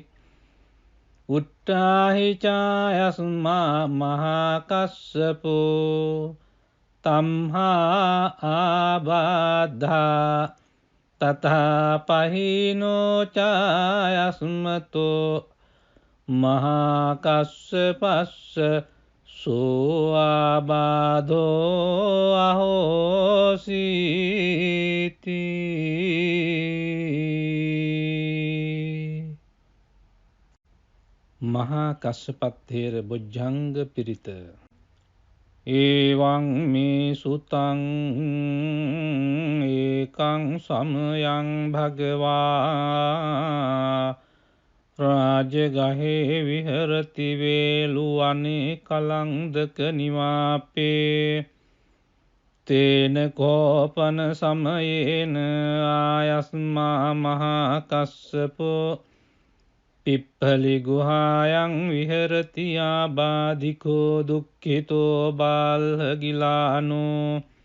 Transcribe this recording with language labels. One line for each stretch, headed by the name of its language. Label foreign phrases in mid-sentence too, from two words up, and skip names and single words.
Pali: උට්ඨාහි චායස්මා මහා කස්සපෝ තම්හා ආබාධා තථා පහිනෝ චායස්මතෝ මහා කස්සපස්ස සෝ ආබාධෝ අහෝසීති.
Sinhala: මහා කස්සප තේර බොජ්ජංග පිරිත.
Pali: ඒවං මේ සුතං ඒකං සමයං භගවා රාජගහේ විහරති වේලුවනේ කලංදක නිවාපේ තේන කෝපන සමයේන ආයස්මා මහා කස්සපෝ පිප්පලි ගුහායන් විහරති ආබාධිකෝ දුක්ඛිතෝ බාල්හගිලානෝ